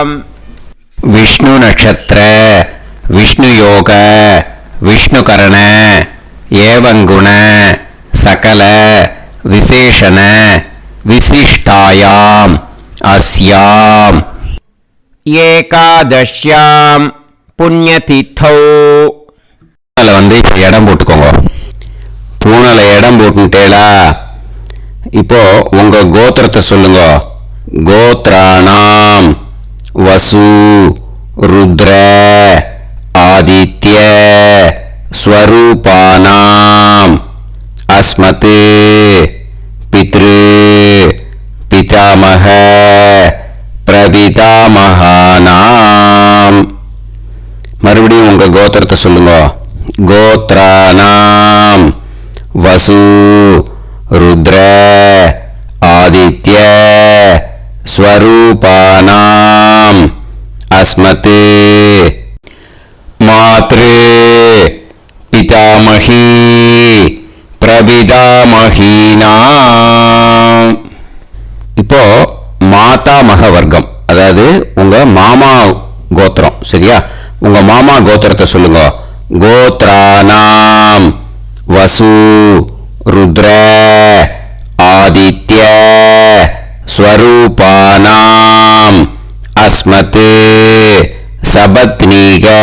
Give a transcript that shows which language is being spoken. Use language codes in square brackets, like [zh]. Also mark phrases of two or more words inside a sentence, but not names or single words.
[sa] विष्णु नक्षत्र विष्णु योग विष्णुकरण एवं गुण सकल विशेषण विशिष्टायाम अस्याम एकादश्याम पुण्यतिथौ. [ta] வந்து இப்போ இடம் போட்டுக்கோங்க. பூனல இடம் போட்டுட்டேளா. இப்போ உங்க கோத்திரத்தை சொல்லுங்க. [sa] கோத்ராணாம் वसु रुद्र आदित्य स्वरूपानाम् अस्मत् पितृ पितामह प्रपितामहानाम्. [ta] மறுபடியும் உங்க கோத்திரத்தை சொல்லுங்க. [sa] கோத்ராணாம் वसु रुद्र आदित्य स्वरूपानाम् अस्मत् मातृ पिता पितामही प्रपितामहीनां. [ta] இப்போ மாதாமக வர்க்கம், அதாவது உங்க மாமா கோத்திரம். சரியா? உங்க மாமா கோத்திரத்தை சொல்லுங்க. [sa] गोत्राणां वसु रुद्र आदित्य स्वरूपाणां अस्मत् सपत्नीक